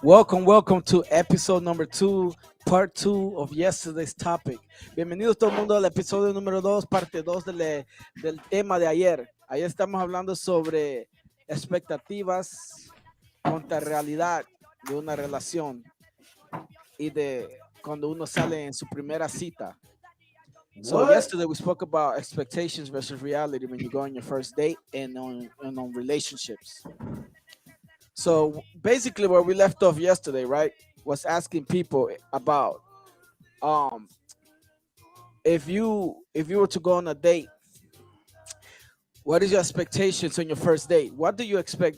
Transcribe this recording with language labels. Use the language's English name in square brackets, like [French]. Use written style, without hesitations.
[English] Welcome to episode number 2, part 2 of yesterday's topic. [Spanish] Bienvenidos todo el mundo al episodio número 2, parte 2 del tema de ayer. Ayer estamos hablando sobre expectativas contra realidad de una relación y de cuando uno sale en su primera cita. [English] So What? yesterday we spoke about expectations versus reality when you go on your first date and on relationships. So basically, where we left off yesterday, right, was asking people about um if you were to go on a date, what is your expectations on your first date? What do you expect?